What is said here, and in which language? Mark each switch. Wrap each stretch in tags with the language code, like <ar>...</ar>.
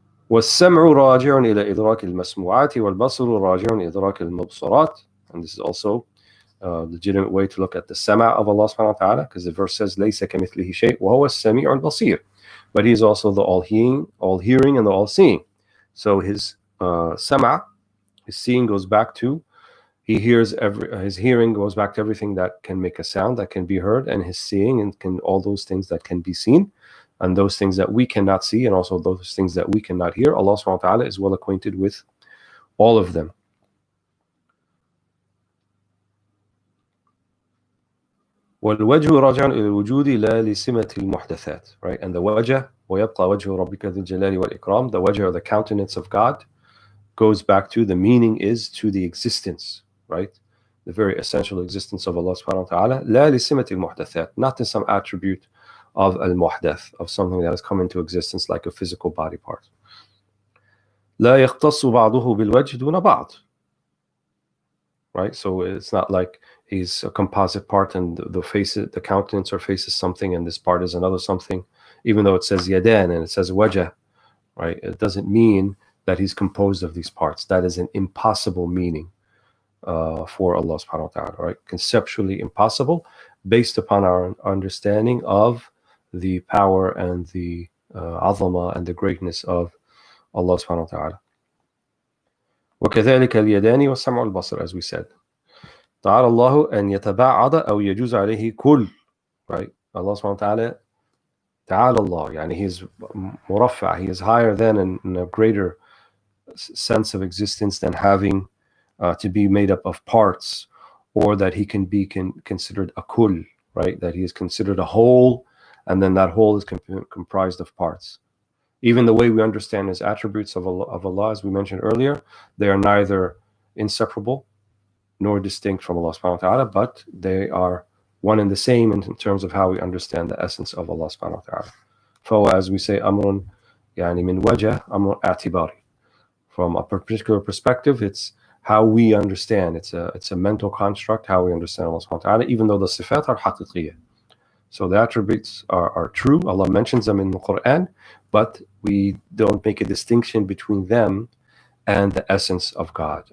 <ar>والسمع راجع إلى إدراك المسموعات والبصر راجع إلى إدراك المبصرات.</ar> <en>And this is also legitimate way to look at the sama of Allah subhanahu wa ta'ala, because the verse says,</en> <ar>لَيْسَ كَمِثْلِهِ شَيْءٌ وَهُوَ السَّمِيعُ الْبَصِيرُ.</ar> <en>But He is also the all-hearing and the all-seeing. So His sama, His seeing goes back to, He hears His hearing goes back to everything that can make a sound, that can be heard, and His seeing, and all those things that can be seen, and those things that we cannot see, and also those things that we cannot hear. Allah subhanahu wa ta'ala is well acquainted with all of them.</en> <ar>والوجه راجع إلى الوجود لا لسمة المحدثات, right?</ar> <en>And the wajh,</en> <ar>ويبقى وجه ربك ذو الجلال والإكرام,</ar> <en>the wajh, or the countenance of God, goes back to, the meaning is to the existence, right? The very essential existence of Allah subhanahu wa ta'ala.</en> <ar>لا لسمة المحدثات,</ar> <en>not to some attribute of al-muhdath, of something that has come into existence like a physical body part.</en> <ar>لا يختص بعضه بالوجه دون بعض, right?</ar> <en>So it's not like He's a composite part and the countenance or face is something and this part is another something, even though it says yadan and it says wajh, right? It doesn't mean that He's composed of these parts. That is an impossible meaning for Allah subhanahu wa ta'ala, right? Conceptually impossible, based upon our understanding of the power and the azama and the greatness of Allah subhanahu wa ta'ala.</en> <ar>وكذلك اليدان والسمع والبصر,</ar> <en>as we said.</en> <ar>تعالى الله أن يتباعد أو يجوز عليه كل, right?</ar> <en>Allah subhanahu wa ta'ala, تعالى Allah, يعني He is مرفع, He is higher than and in a greater sense of existence than having to be made up of parts, or that He can be considered a kul, right? That He is considered a whole, and then that whole is comprised of parts. Even the way we understand His attributes of Allah, as we mentioned earlier, they are neither inseparable nor distinct from Allah subhanahu wa ta'ala, but they are one and the same in terms of how we understand the essence of Allah subhanahu wa ta'ala.</en> <ar>فهو,</ar> <en>as we say,</en> <ar>أمر يعني من وجه أمر اعتباري.</ar> <en>From a particular perspective, it's how we understand. It's a mental construct, how we understand Allah subhanahu wa ta'ala, even though the sifat are haqiqiyya. So the attributes are true. Allah mentions them in the Quran, but we don't make a distinction between them and the essence of God.</en>